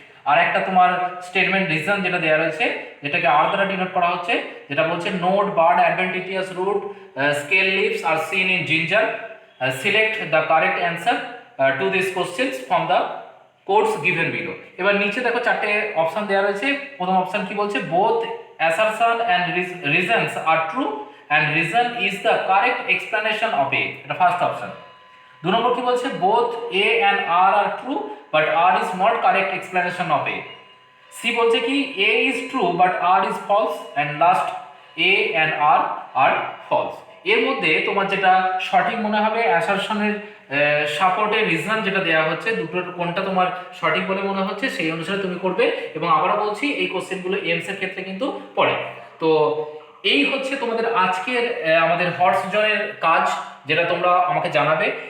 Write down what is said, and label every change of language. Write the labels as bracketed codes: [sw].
[bn] আর একটা তোমার statement reason যেটা দেওয়া রয়েছে, যেটাকে আর দ্বারা ডিনোট করা হচ্ছে, যেটা বলছে [en] Node, bud, adventitious root, scale leaves are seen in ginger, select the correct answer to this questions from the codes given below. [bn] এবার নিচে দেখো 4টে অপশন দেওয়া রয়েছে। প্রথম অপশন কি বলছে, [en] both assertion and reasons are true and reason is the correct explanation of A, [bn] এটা first option. 2 নম্বর কি বলছে, [en] both A and R are true but R is not correct explanation of A। [bn] C বলছে কি, [en] A is true but R is false, and last A and R are false। [bn] এর মধ্যে তোমার যেটা সঠিক মনে হবে, অ্যাসারশনের সাপোর্টে রিজন যেটা দেওয়া হচ্ছে, দুটোর কোনটা তোমার সঠিক বলে মনে হচ্ছে সেই অনুসারে তুমি করবে। এবং আবারও বলছি, এই কোশ্চেনগুলো এমস এর ক্ষেত্রে কিন্তু পড়ে। তো এই হচ্ছে তোমাদের আজকের আমাদের হর্স জয়ের কাজ, যেটা তোমরা আমাকে জানাবে।